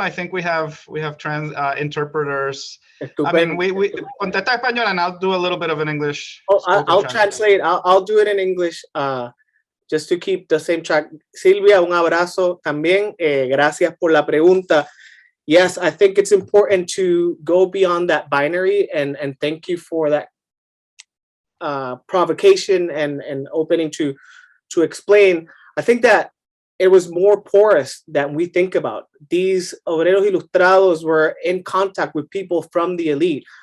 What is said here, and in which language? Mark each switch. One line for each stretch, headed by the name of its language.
English: I think we have interpreters.
Spanish: Estupendo.
English: I mean, we
Spanish: contesta en español,
English: and I'll do a little bit of an English. Oh, I'll translate. I'll do it in English, just to keep the same track.
Spanish: Silvia, un abrazo también. Gracias por la pregunta.
English: Yes, I think it's important to go beyond that binary, and thank you for that provocation and opening to explain. I think that it was more porous than we think about. These
Spanish: obreros ilustrados
English: were in contact with people from the elite.